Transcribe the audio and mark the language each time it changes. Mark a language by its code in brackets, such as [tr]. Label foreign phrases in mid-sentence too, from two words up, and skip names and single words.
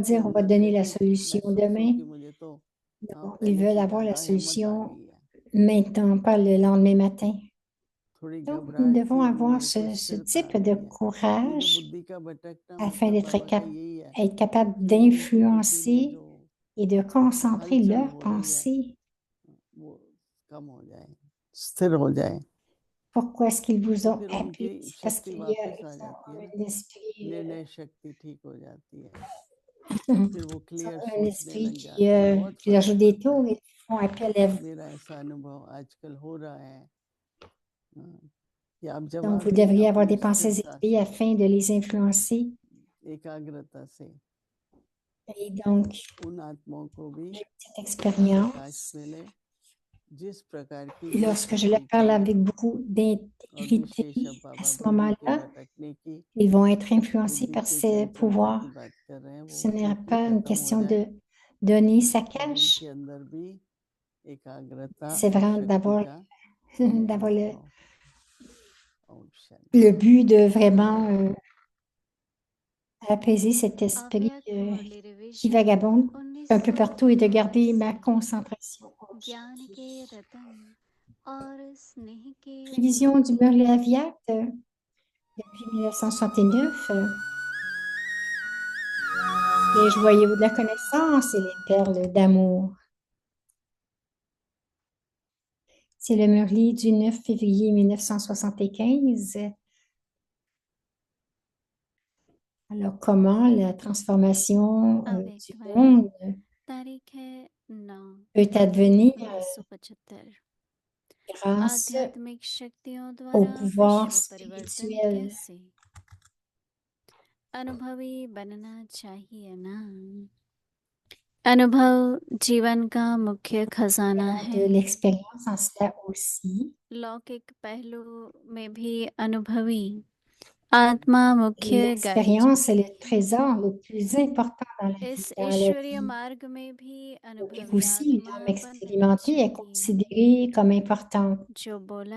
[hi] उनके [fr] dire on va [hi] अंदर [fr] donner la [hi] कहीं [fr] solution [hi] महसूस हो [fr] demain. [hi] कि मुझे तो [fr] Non, ils [hi] पहले [fr] veulent [hi] से [fr] avoir la [hi] ज्यादा हिम्मत आ [fr] solution [hi] गई है, [fr] maintenant, pas le lendemain matin. [hi] थोड़ी [fr] Donc, nous [hi] घबराहट [fr] devons [hi] सी भी [fr] avoir [hi] है, कोई [fr] ce [hi] स्थिरता [fr] type [hi] आ [fr] de [hi] गई है। ये जो [fr] courage [hi] बुद्धि का भटकना [fr] afin [hi] मतलब [fr] d'être [hi] बाबा का यही है [fr] être capable [hi] कि वो उनकी बुद्धि में [fr] d'influencer [hi] जो [fr] et de concentrer [hi] हलचल [fr] leurs [hi] हो रही है [fr] pensées. [hi] वो कम हो जाए, स्थिर हो जाए, [fr] Pourquoi est-ce qu'ils vous [hi] तो [fr] ont [hi] फिर [fr] appelé? [hi] उनकी [fr] C'est parce [hi] शक्ति वापस आ [fr] ils [hi] जाती है ना, [fr] ont un esprit, [hi] निर्णय शक्ति ठीक हो जाती है, फिर वो [fr] ils [hi] क्लियर [fr] ont un [hi] सोचने [fr] esprit [hi] लग जाते हैं, बहुत [fr] qui leur [hi] फर्क [fr] joue des [hi] पड़ता [fr] tours [hi] है। [fr] et font appel à vous. [hi] मेरा ऐसा अनुभव आजकल हो रहा है, हाँ, कि आप [fr] Donc, [hi] जवाब [fr] vous [hi] दें [fr] devriez avoir [hi] अपनी [fr] des pensées [hi] स्थिरता [fr] élevées [hi] से, [fr] afin de les influencer. [hi] एकाग्रता से, [fr] Et donc, [hi] उन आत्माओं को भी [fr] j'ai eu cette expérience. [hi] प्रकाश मिले जिस प्रकार की जो [fr] Lorsque je leur [hi] शक्ति [fr] parle [hi] चाहिए, [fr] avec beaucoup [hi] और [fr] d'intégrité, [hi] विशेष [fr] à [hi] बाबा [fr] ce [hi] बुद्धि के [fr] moment-là, [hi] भटकने की, [fr] ils vont être influencés [hi] बुद्धि [fr] par [hi] की [fr] ces [hi] चंचलता की [fr] pouvoirs. [hi] बात कर रहे हैं, [fr] Ce [hi] वो [fr] n'est [hi] बिल्कुल [fr] pas une [hi] खत्म हो [fr] question [hi] जाए [fr] de donner sa [hi] और [fr] cache. [hi] उनके अंदर भी एकाग्रता [fr] C'est [hi] और [fr] vraiment [hi] शक्ति [fr] d'avoir [hi] का [fr] d'avoir [hi] Oh, Om [fr] le [hi] Shanti. [fr] but de vraiment apaiser cet esprit [hi] अव्यक्त मुरली [fr] qui [hi] रिवीजन [fr] vagabonde un peu partout et de garder ma [hi] 1982 [fr] concentration. [hi] ज्ञान के रतन और स्नेह के [fr] Révision du [hi] मोती [fr] Murli Aviat depuis 1969. Les joyaux de la connaissance et les perles d'amour. C'est le Murli du 9 février 1975. Alors, comment la transformation [hi] अव्यक्त [fr] du [hi] वाणी [fr] monde [hi] तारीख है 9 [fr] peut [hi] अप्रैल [fr] advenir [hi] 1975 [fr] grâce [hi] आध्यात्मिक शक्तियों [fr] au [hi] द्वारा [fr] pouvoir [hi] विश्व परिवर्तन [fr] spirituel. [hi] कैसे अनुभवी बनना चाहिए ना अनुभव जीवन का मुख्य खजाना [fr] De [hi] है [fr] l'expérience en cela aussi. [hi] लौकिक पहलू में भी अनुभवी आत्मा [fr] Et [hi] मुख्य गाई [fr] l'expérience est [hi] जाती [fr] le [hi] है [fr] trésor le plus important dans la [hi] इस [fr] vie, dans la [hi] ईश्वरीय [fr] vie [hi] मार्ग में भी [fr] publique [hi] अनुभवी [fr] aussi. [hi] आत्मा [fr] L'âme [hi] बनना [fr] expérimentée est [hi] चाहिए [fr] considérée comme importante. [hi] जो बोला